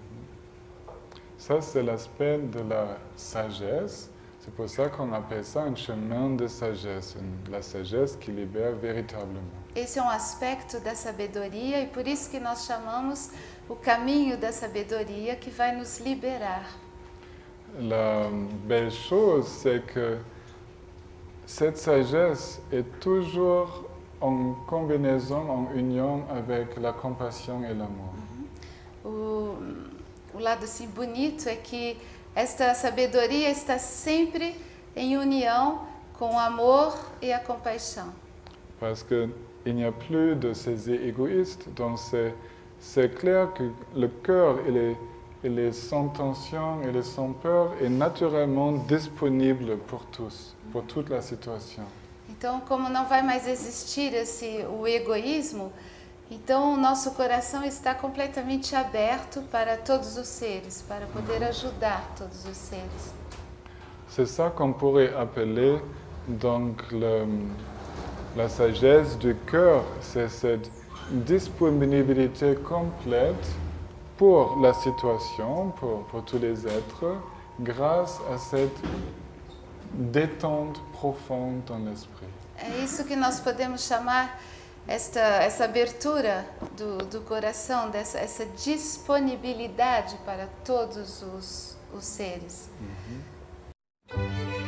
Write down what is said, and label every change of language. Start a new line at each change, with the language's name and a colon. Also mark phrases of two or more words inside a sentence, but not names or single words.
French: Ça, c'est l'aspect de la sagesse. C'est pour ça qu'on appelle ça un chemin de sagesse, la sagesse qui libère véritablement.
Portuguese: Esse é um aspecto da sabedoria e por isso que nós chamamos o caminho da sabedoria que vai nos liberar.
French: La belle chose, c'est que cette sagesse est toujours en combinaison, en union avec la compassion et l'amour.
Portuguese: O lado assim bonito é que esta sabedoria está sempre em união com o amor e a compaixão.
French: Parce qu'il n'y a plus de ces égoïstes, donc c'est clair que le cœur, il est sans tension, il est sans peur et naturellement disponible pour tous, pour toute la situation.
Portuguese: Então, como não vai mais existir o egoísmo, então o nosso coração está completamente aberto para todos os seres, para poder ajudar todos os seres.
French: C'est ça qu'on pourrait appeler donc la sagesse du cœur, c'est cette disponibilité complète pour la situation, pour tous les êtres, grâce à cette détente profonde dans l'esprit.
Portuguese: É isso que nós podemos chamar essa abertura do coração, essa disponibilidade para todos os seres.